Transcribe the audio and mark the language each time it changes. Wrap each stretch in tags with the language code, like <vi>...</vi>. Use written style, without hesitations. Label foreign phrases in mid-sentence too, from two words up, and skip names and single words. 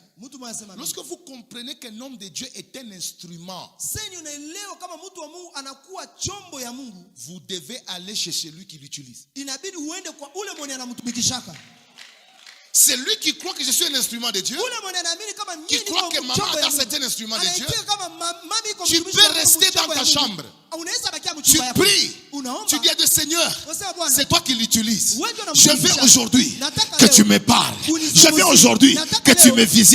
<sw>Mtu mmoja anasema.</sw> <fr>Lorsque vous comprenez qu'un homme de Dieu est un instrument,</fr> <sw>Sasa unaelewa kama mtu wa Mungu anakuwa chombo ya Mungu.</sw> <fr>vous devez aller chez celui qui l'utilise.</fr> <sw>Inabidi uende kwa ule mwenye anamtumikishaka.</sw> <fr>C'est lui qui croit que je suis un instrument de Dieu, qui croit que maman Ada c'est un instrument de Dieu. Tu peux rester dans ta chambre. Tu pries. Tu dis à Dieu, Seigneur, c'est toi qui l'utilises. Je veux aujourd'hui que tu me parles. Je veux aujourd'hui que tu me visites.</fr>